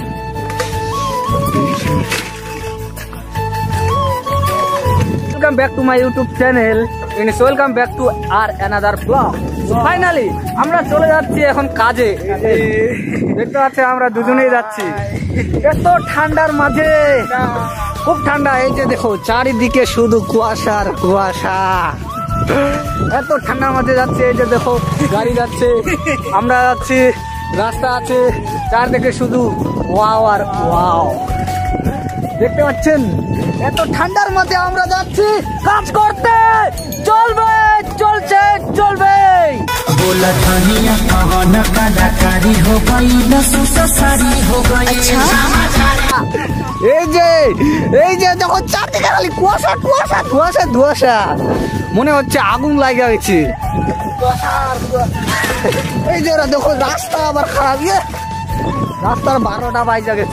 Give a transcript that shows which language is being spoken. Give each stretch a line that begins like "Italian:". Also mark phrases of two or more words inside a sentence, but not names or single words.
English: welcome back to my YouTube channel and welcome back to our another vlog.
Bangla: फाइनाली আমরা চলে যাচ্ছি এখন কাজে। দেখতে পাচ্ছেন আমরা দুজনেই যাচ্ছি এত ঠান্ডার মাঝে। খুব ঠান্ডা। এই যে দেখো চারিদিকে শুধু কুয়াশা আর কুয়াশা। এত ঠান্ডার মাঝে যাচ্ছে। এই যে দেখো গাড়ি যাচ্ছে আমরা যাচ্ছি রাস্তা আছে, চারদিকে শুধু ওয়াও আর ওয়াও। দেখতে পাচ্ছেন এত ঠান্ডার মধ্যে আমরা যাচ্ছি কাজ করতে। চলবে, চলছে, চলবে।
Hindi: बोला धनिया पवन कलाकारी हो गई न सुससारी हो गई।
Bangla: এই যে দেখো চারদিকে খালি কুয়াশা কুয়াশা কুয়াশা ধোয়াশা, মনে হচ্ছে আগুন লাগা গেছে। এই যে ওরা দেখো রাস্তা আবার খারাপ, রাস্তার 12টা বাজে গেছে।